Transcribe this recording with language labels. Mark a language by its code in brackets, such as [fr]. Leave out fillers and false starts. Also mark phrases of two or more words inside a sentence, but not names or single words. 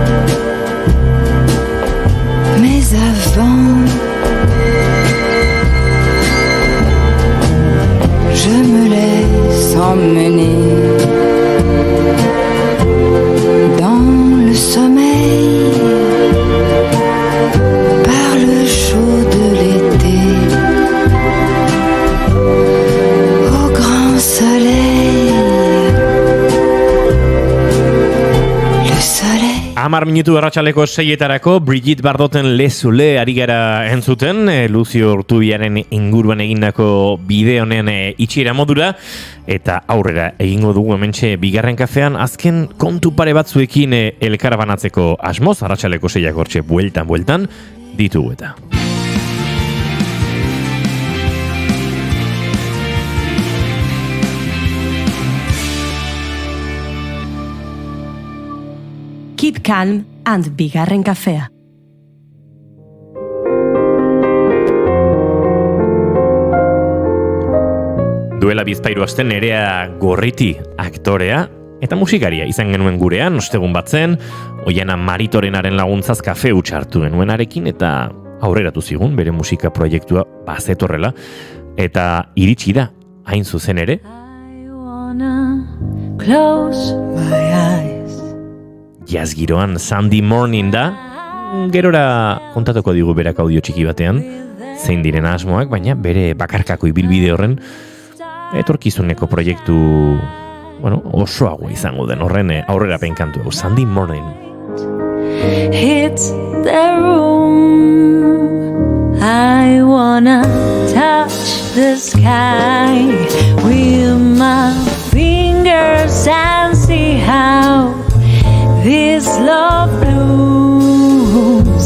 [fr] Mais avant, je me laisse emmener dans le sommeil par le chaud de l'été, au grand soleil [eu] 10 minutu arratsaleko 6etarako Brigitte Bardoten Lezule ari gara entzuten, Lucio Urtubiaren inguruan egindako bideo honen itxiera modura, eta aurrera egingo dugu hementxe bigarren kafean azken kontu pare batzuekin elkarabanatzeko asmoz, arratsaleko 6ak hortxe bueltan ditugu eta. [en] Keep calm and [eu] bigarren kafea. Duela bizpairu aste Nerea Gorriti aktorea eta musikaria izan genuen gurean, ostegun batzen, Oiana Maritorenaren laguntzaz kafe hutsa hartu genuenarekin eta aurreratu zigun bere musika proiektua bazetorrela eta iritsi da hain zuzen ere. [en] Close my eyes. [eu] Jazz giroan Sunday Morning da, gerora kontatuko digu berak audio txiki batean, zein diren asmoak, baina bere bakarkako ibilbide horren etorkizuneko proiektu osoago izango den horren aurrerapen kantu hau, Sunday Morning. [en] Hits the room. I wanna touch the sky with my fingers and see how this love blooms.